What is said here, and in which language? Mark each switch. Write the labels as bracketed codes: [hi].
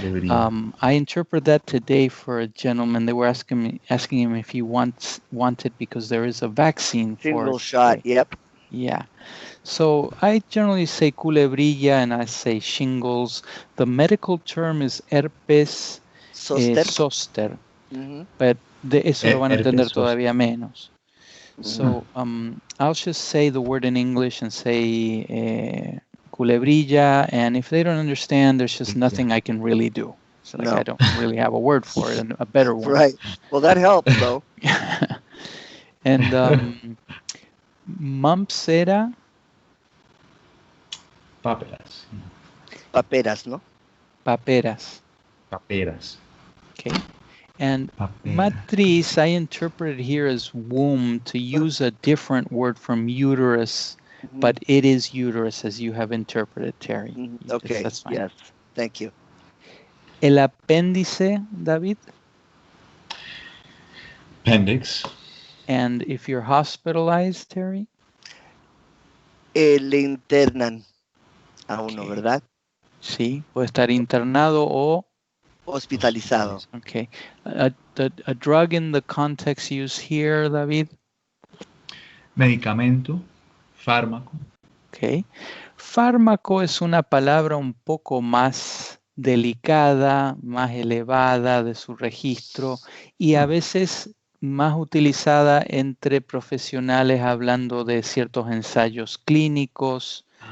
[en] I interpret that today for a gentleman. They were asking him if he wanted because there is a vaccine for Single shot. Yep. Yeah. So I generally say culebrilla and I say shingles. The medical term is herpes zoster. [es] But eso lo van a entender todavía menos. [en] So I'll just say the word in English and say culebrilla, and if they don't understand, there's just nothing I can really do. So I don't really have a word for it, and a better one. Right. Well, that helps, though. And mumps era? [es] Paperas. Paperas, ¿no? Paperas. Paperas. [en] Okay. And matriz, I interpret it here as womb, to use a different word from uterus, but it is uterus as you have interpreted, Terry. Okay, that's fine. Yes, thank you. [es] El apéndice, David? [en] Appendix. And if you're hospitalized, Terry? [es] Le internan a uno, ¿verdad? Sí, puede estar internado o hospitalizado. [en] Okay. A drug in the context used here, David? [es] Medicamento, fármaco. [en] Okay. [es] Fármaco es una palabra un poco más delicada, más elevada de su registro y a veces más utilizada entre profesionales hablando de ciertos ensayos clínicos